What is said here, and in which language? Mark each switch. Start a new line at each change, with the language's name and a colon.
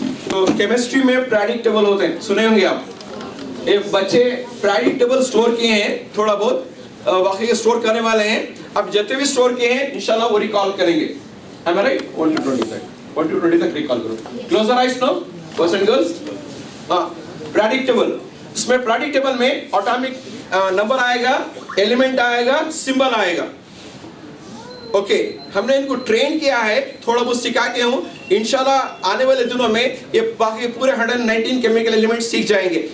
Hindi: तो केमिस्ट्री में periodic table होते हैं, सुने होंगे आप. ये बच्चे पीरियोडिक टेबल स्टोर किए हैं, थोड़ा बहुत वाकई स्टोर करने वाले हैं. अब जितने भी स्टोर किए हैं इंशाल्लाह वो रिकॉल करेंगे.
English: Am I right?
Hindi: 1 to 20 तक, 1 to 20 तक रिकॉल करो.
English: Close your eyes now, boys and girls.
Hindi: Periodic table, इसमें पीरियोडिक टेबल में एटॉमिक नंबर आएगा, एलिमेंट आएगा, सिंबल आएगा. ओके, हमने इनको ट्रेन किया है, थोड़ा बहुत सिखा के हूँ. इंशाल्लाह आने वाले दिनों में ये बाकी पूरे 119 केमिकल एलिमेंट सीख जाएंगे.